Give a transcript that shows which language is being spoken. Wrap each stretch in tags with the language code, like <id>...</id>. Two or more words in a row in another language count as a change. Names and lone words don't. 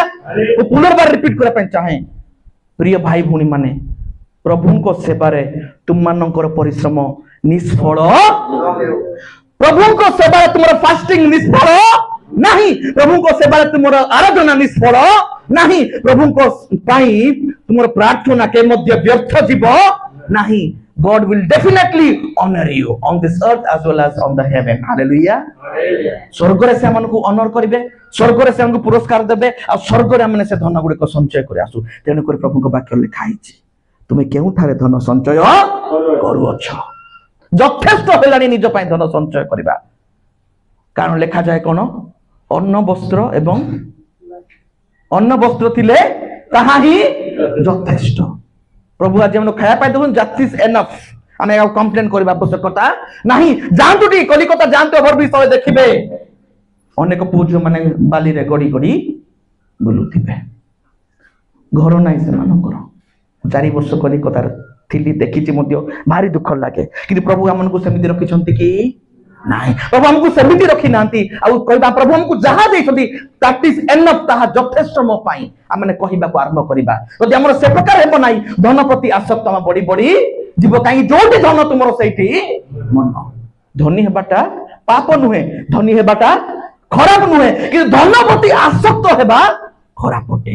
<or>ମୁଁ ପୁନର୍ବାର ରିପିଟ୍ କରିବା ପାଇଁ ଚାହେଁ, ପ୍ରିୟ ଭାଇ ଭଉଣୀ ମାନେ, ପ୍ରଭୁଙ୍କ ସେବାରେ ତୁମମାନଙ୍କର ପରିଶ୍ରମ ନିଷ୍ଫଳ, ପ୍ରଭୁଙ୍କ ସେବାରେ ତୁମର ଫାଷ୍ଟିଂ ନିଷ୍ଫଳ ନାହିଁ, ପ୍ରଭୁଙ୍କ ସେବାରେ ତୁମର ଆରାଧନା ନିଷ୍ଫଳ ନାହିଁ, ପ୍ରଭୁଙ୍କ ପାଇଁ ତୁମର ପ୍ରାର୍ଥନା କେ ମଧ୍ୟ ବ୍ୟର୍ଥ ଯିବ ନାହିଁ।</or> <en>God will definitely honor you on this earth as well as on the heaven. Hallelujah.</en> <or>ସ୍ୱର୍ଗରେ ସେମାନଙ୍କୁ ଅନର କରିବେ, ସ୍ୱର୍ଗରେ ସେମାନଙ୍କୁ ପୁରସ୍କାର ଦେବେ, ଆଉ ସ୍ୱର୍ଗରେ ଆମେ ସେ ଧନ ଗୁଡିକ ସଞ୍ଚୟ କରି ଆସୁ। ତେଣୁକରି ପ୍ରଭୁଙ୍କ ବାକ୍ୟ ଲେଖା ହେଇଛି, ତୁମେ କେଉଁଠାରେ ଧନ ସଞ୍ଚୟ କରୁଅଛ? ଯଥେଷ୍ଟ ହେଲାଣି ନିଜ ପାଇଁ ଧନ ସଞ୍ଚୟ କରିବା। କାରଣ ଲେଖାଯାଏ କଣ? ଅନ୍ନ ବସ୍ତ୍ର ଏବଂ ଅନ୍ନ ବସ୍ତ୍ର ଥିଲେ ତାହା ହିଁ ଯଥେଷ୍ଟ। ପ୍ରଭୁ ଆଜି ଆମକୁ ଖାଇବା ପାଇଁ ଦେଉଛନ୍ତି,</or> <en>that is enough।</en> <or>ଆମେ ଆଉ କମ୍ପ୍ଲେନ କରିବା ଆବଶ୍ୟକତା ନାହିଁ। ଯାଆନ୍ତୁ ଟିକେ କଲିକତା ଯାଆନ୍ତୁ, ଓଭରବ୍ରିଜ ଦେଖିବେ ଅନେକ ପୁଅ ଝିଅ ମାନେ ବାଲିରେ ଗଡି ଗଡି ବୁଲୁଥିବେ, ଘର ନାହିଁ ସେମାନଙ୍କର। 4 ବର୍ଷ କଲିକତାରେ ଥିଲି, ଦେଖିଛି ମଧ୍ୟ, ଭାରି ଦୁଃଖ ଲାଗେ। କିନ୍ତୁ ପ୍ରଭୁ ଆମକୁ ସେମିତି ରଖିଛନ୍ତି କି ନାହିଁ? ପ୍ରଭୁ ଆମକୁ ସେମିତି ରଖି ନାହାନ୍ତି। ଆଉ କହିବା ପ୍ରଭୁ ଆମକୁ ଯାହା ଦେଇଛନ୍ତି</or> <en>that is enough,</en> <or>ତାହା ଯଥେଷ୍ଟ ମୋ ପାଇଁ, ଆମେ କହିବାକୁ ଆରମ୍ଭ କରିବା। ଯଦି ଆମର ସେ ପ୍ରକାର ହେବ ନାହିଁ, ଧନ ପ୍ରତି ଆସକ୍ତ ଆମେ ବଢି ବଢି ଯିବ। କାହିଁକି? ଯୋଉଠି ଧନ ତୁମର ସେଇଠି ମନ। ଧନୀ ହେବାଟା ପାପ ନୁହେଁ, ଧନୀ ହେବାଟା ଖରାପ ନୁହେଁ, କିନ୍ତୁ ଧନ ପ୍ରତି ଆସକ୍ତ ହେବା ଖରାପ ଅଟେ।</or>